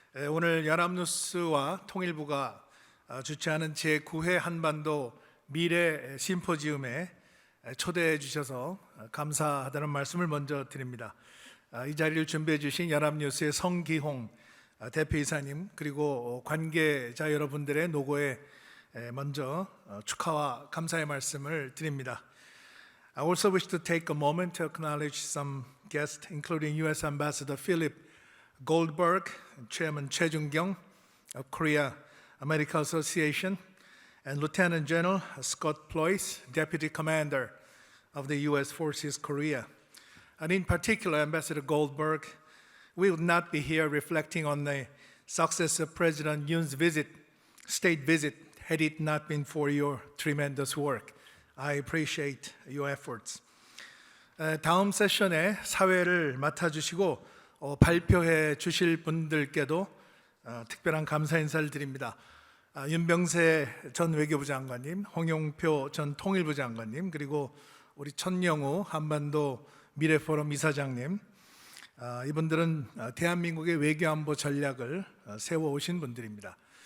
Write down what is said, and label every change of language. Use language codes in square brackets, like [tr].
[ko] 오늘 연합뉴스와 통일부가 주최하는 제9회 한반도 미래 심포지움에 초대해 주셔서 감사하다는 말씀을 먼저 드립니다. 이 자리를 준비해 주신 연합뉴스의 성기홍 대표이사님 그리고 관계자 여러분들의 노고에 먼저 축하와 감사의 말씀을 드립니다. [en] I also wish to take a moment to acknowledge some guests, including U.S. Ambassador Philip Goldberg, Chairman Choi Jung-kyung of Korea America Association, and Lieutenant General Scott Ployce, Deputy Commander of the U.S. Forces Korea. And in particular, Ambassador Goldberg, we would not be here reflecting on the success of President Yoon's state visit, had it not been for your tremendous work. I appreciate your efforts. [ko] 다음 세션에 사회를 맡아주시고 발표해 주실 분들께도 특별한 감사 인사를 드립니다. 윤병세 전 외교부 장관님, 홍용표 전 통일부 장관님, 그리고 우리 천영우 한반도 미래포럼 이사장님, 이분들은 대한민국의 외교안보 전략을 세워오신 분들입니다.